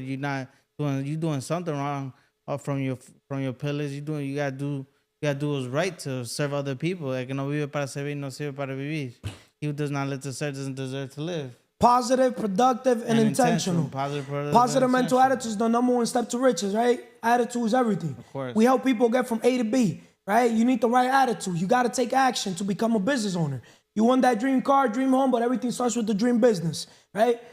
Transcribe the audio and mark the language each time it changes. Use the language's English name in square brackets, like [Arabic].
[English] You're doing something wrong from your pillars. You gotta do what's right to serve other people. [Spanish] El que no vive para servir, no sirve para vivir. [English] He who does not live to serve doesn't deserve to live. Positive, productive, and intentional. Positive mental attitude is the number one step to riches, right? Attitude is everything. Of course. We help people get from A to B, right? You need the right attitude. You got to take action to become a business owner. You want that dream car, dream home, but everything starts with the dream business, right?